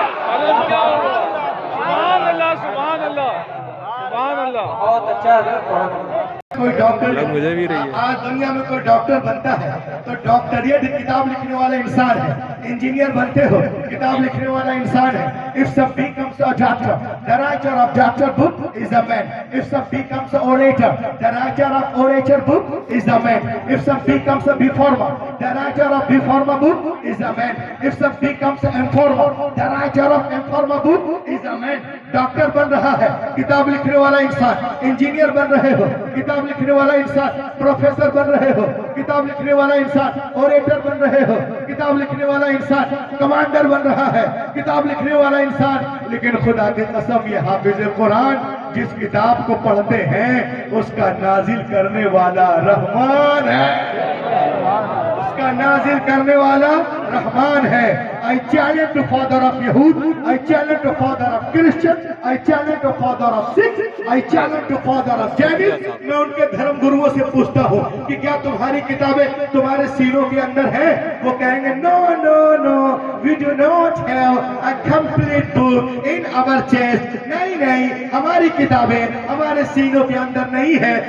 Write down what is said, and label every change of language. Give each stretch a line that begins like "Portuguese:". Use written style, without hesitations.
Urdu: سبحان اللہ سبحان اللہ سبحان اللہ. بہت اچھا ہے. کوئی ڈاکٹر مجھے بھی رہی ہے. آج دنیا میں کوئی ڈاکٹر بنتا ہے تو ڈاکٹریٹ کتاب لکھنے والا انسان ہے. انجینئر بنتے ہو کتاب لکھنے والا انسان ہے.
English: If some becomes a doctor, the writer of doctor book is a man. If some becomes an orator, the writer of orator book is a man. If some becomes a reformer, the writer of reformer book is a man. If some becomes an informer, the writer of informer book is a man.
Urdu: Doctor بن رہا ہے کتاب لکھنے والا انسان، engineer بن رہے ہو کتاب لکھنے والا انسان، پروفیسر بن رہے ہو کتاب لکھنے والا انسان، اوریٹر بن رہے ہو کتاب لکھنے والا انسان، کمانڈر بن رہا ہے کتاب لکھنے والا انسان. لیکن خدا کی قسم یہ حافظ قرآن جس کتاب کو پڑھتے ہیں اس کا نازل کرنے والا رحمان ہے، اس کا نازل کرنے والا رحمان ہے.
English: I challenge the father of Yahud, I challenge the father of Christian, I challenge the father of Sikh, I challenge the father of Jainis.
Urdu: میں ان کے دھرم گرووں سے پوچھتا ہوں کہ کیا تمہاری کتابیں تمہارے سینوں کے اندر ہیں؟ وہ کہیں گے
English: no no no, we do not have a complete book in our chest.
Urdu: نہیں نہیں، ہماری کتابیں ہمارے سینوں کے اندر نہیں ہے.